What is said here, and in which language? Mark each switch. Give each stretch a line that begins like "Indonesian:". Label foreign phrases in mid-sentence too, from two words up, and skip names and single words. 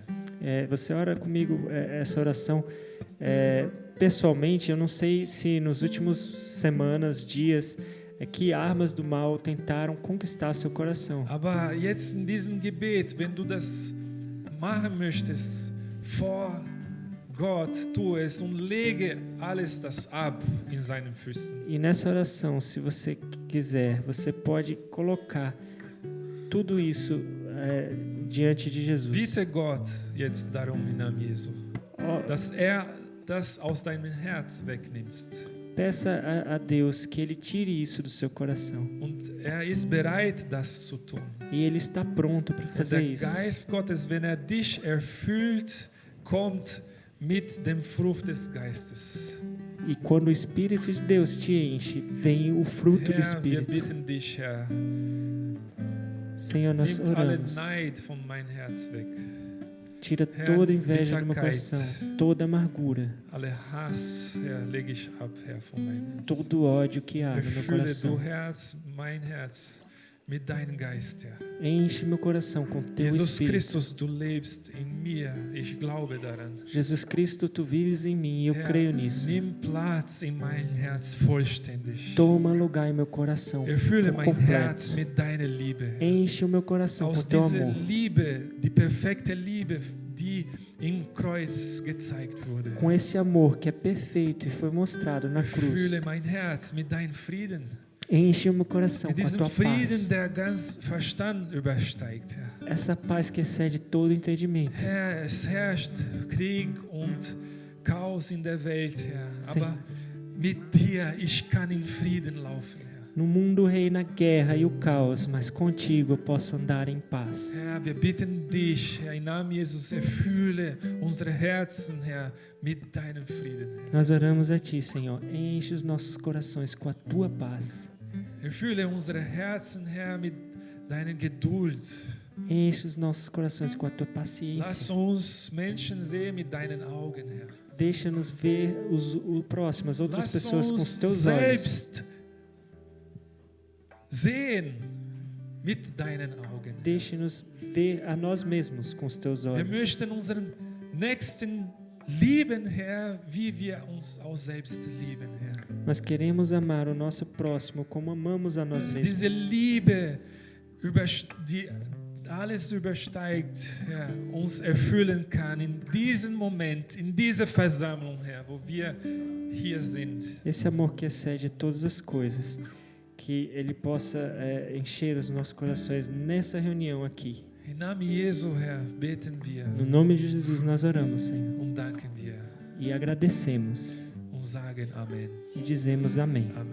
Portuguese: Você ora comigo essa oração pessoalmente. Eu não sei se nos últimos semanas, dias, que armas do mal tentaram conquistar seu coração.
German: Aber jetzt in diesem Gebet, wenn du das machen möchtest, vor Gott, tu es und lege alles das ab in seinen Füßen.
Portuguese: E nessa oração, se você quiser, você pode colocar tudo isso diante de Jesus.
German: Bitte Gott jetzt darum in Namen Jesu, dass das aus deinem Herz wegnimmst.
Portuguese: Peça a Deus que Ele tire isso do seu coração.
German: Und ist bereit, das zu tun.
Portuguese: E Ele está pronto para fazer
German: Der
Portuguese: isso.
German: Geist Gottes, wenn dich erfüllt, kommt mit dem Frucht des Geistes.
Portuguese: E quando o Espírito de Deus te enche, vem o fruto do
German: Herr, wir
Portuguese: Espírito.
German: bitten dich, Herr,
Portuguese: Senhor, nós
German: nimm alle
Portuguese: oramos.
German: Neid von mein Herz weg.
Portuguese: Tira
German: Herr,
Portuguese: toda inveja do meu
German: Bitterkeit.
Portuguese: coração, toda amargura,
German: Alle Hass, Herr, lege ich ab, Herr, von meinem Herz.
Portuguese: todo ódio que há no meu
German: Erfülle
Portuguese: coração.
German: du Herz, mein Herz, mit deinem Geist, Herr.
Portuguese: Enche meu coração com teu
German: Jesus
Portuguese: Espírito.
German: Christus, du lebst in mir. Ich glaube daran.
Portuguese: Jesus Cristo, tu vives em mim e eu creio nisso.
German: Nimm Platz in mein Herz vollständig.
Portuguese: Toma lugar em meu coração
German: Erfülle
Portuguese: por
German: mein Herz
Portuguese: completo.
German: mit deiner Liebe. Herr.
Portuguese: Enche o meu coração com
German: Aus
Portuguese: teu
German: dieser
Portuguese: amor.
German: Liebe, die perfekte Liebe, die im Kreuz gezeigt wurde.
Portuguese: Com esse amor que é perfeito e foi mostrado na cruz.
German: Erfülle mein Herz mit deinem Frieden.
Portuguese: Enche o meu coração
German: Mit
Portuguese: com a
German: diesem
Portuguese: tua
German: Frieden,
Portuguese: paz.
German: der ganz Verstand übersteigt, Herr.
Portuguese: Essa paz que excede todo entendimento.
German: Herr, es herrscht Krieg und Chaos in der Welt, Herr.
Portuguese: Sim.
German: Aber mit dir, ich kann in Frieden laufen, Herr.
Portuguese: No mundo reina a guerra e o caos, mas contigo eu posso andar em paz.
German: Herr, wir bitten dich, Herr, im Namen Jesus, erfülle unsere Herzen, Herr, mit deinem Frieden, Herr.
Portuguese: Nós oramos a Ti, Senhor. Enche os nossos corações com a Tua paz.
German: Erfülle unsere Herzen, Herr, mit deiner Geduld.
Portuguese: Enche os nossos corações com a Tua
German: Lass
Portuguese: paciência.
German: uns Menschen sehen mit deinen Augen, Herr.
Portuguese: Deixa-nos ver o próximo, as outras
German: Lass
Portuguese: pessoas com os
German: uns
Portuguese: Teus olhos.
German: selbst sehen mit deinen Augen.
Portuguese: Deixe-nos ver a nós mesmos com os Teus
German: Wir
Portuguese: olhos.
German: möchten unseren Nächsten lieben, Herr, wie wir uns auch selbst lieben, Herr.
Portuguese: Nós queremos amar o nosso próximo como amamos a nós
German: Dass diese
Portuguese: mesmos.
German: Liebe, die alles übersteigt, Herr, uns erfüllen kann in diesem Moment, in dieser Versammlung, Herr, wo wir hier sind.
Portuguese: Esse amor que excede todas as coisas, que Ele possa encher os nossos corações nessa reunião aqui.
German: Im Namen Jesu, Herr, beten wir
Portuguese: No nome de Jesus nós oramos, Senhor,
German: und danken wir
Portuguese: e agradecemos
German: und sagen Amen.
Portuguese: e dizemos amém.
German: Amen.